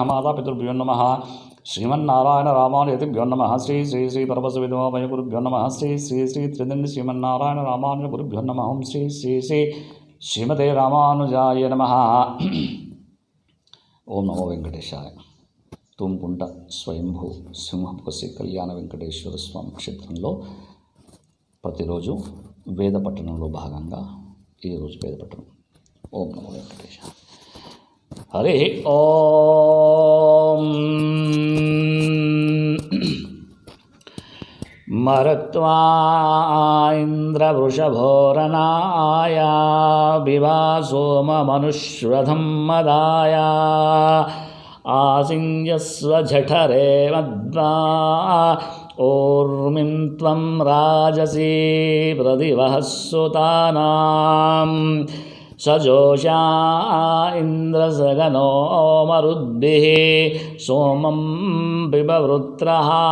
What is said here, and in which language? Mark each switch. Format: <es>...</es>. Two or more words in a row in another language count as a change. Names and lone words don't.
<sa>माता पितृभ्यो नमः। श्रीमन्नारायण रामानुजतिभ्यो नमः। श्री श्री श्री परमसविद्वामय गुरुभ्यो नमः। श्री श्री श्री त्रिदण्ड श्रीमन्नारायण रामानुज गुरुभ्यो नमः। ओम श्री श्री श्री श्रीमते रामानुजाय नमः। ओम नमो वेंकटेशाय।</sa> <te>తూంకుంట స్వయంభూ సింహపుసి కళ్యాణ వెంకటేశ్వర స్వామి క్షేత్రంలో ప్రతిరోజు వేద పఠనంలో భాగంగా ఈరోజు వేద పఠనం.</te> <sa>ఓం నమో వెంకటేశాయ. హరి ఓం. మరుత్వా ఇంద్రవృషభోరనాయ వివాసోమమనుష్రథం మదాయ आसिञ्जस्व झठरे मद्वा ऊर्मिं त्वं राजसी प्रतिवः सुतानां सजोषा इन्द्रसगनो मरुद्भिः सोमं बिभवृत्रः</sa>